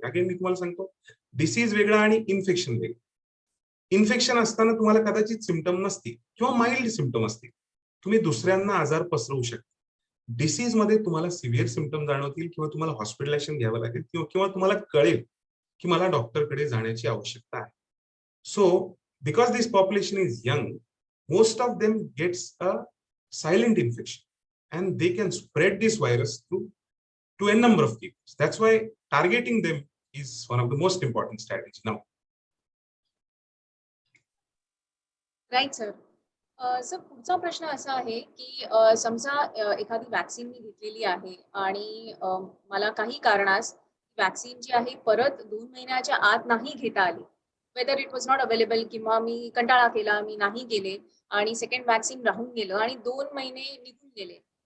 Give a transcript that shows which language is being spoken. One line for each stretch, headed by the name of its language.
Marathi: Again मी तुम्हाला सांगतो, disease वेगळा आणि इन्फेक्शन वेगळं. इन्फेक्शन असताना तुम्हाला कदाचित सिम्पटम नसतील किंवा माइल्ड सिम्पटम असतील, तुम्ही दुसऱ्यांना आजार पसरवू शकता. डिसीज मध्ये तुम्हाला सिव्हिअर सिम्पटम जाणवतील किंवा तुम्हाला हॉस्पिटलायझेशन घ्यावं लागेल किंवा तुम्हाला कळेल की मला डॉक्टरकडे जाण्याची आवश्यकता आहे.
English: So because this population is young, most of them gets a silent infection and they can spread this virus to a number of people. That's why targeting them is one of the most important strategies now. Right sir.
Marathi: Sir पुढचा प्रश्न असा आहे की समजा एखादी vaccine मी घेतलेली आहे आणि मला काही कारणास वॅक्सिन जी आहे परत 2 महिन्याच्या आत नाही घेता आली.
English: whether it was not available
Marathi: किंवा मी कंटाळा केला, मी नाही गेले आणि सेकंड वॅक्सिन राहून गेलं आणि 2 महिने निघून गेले.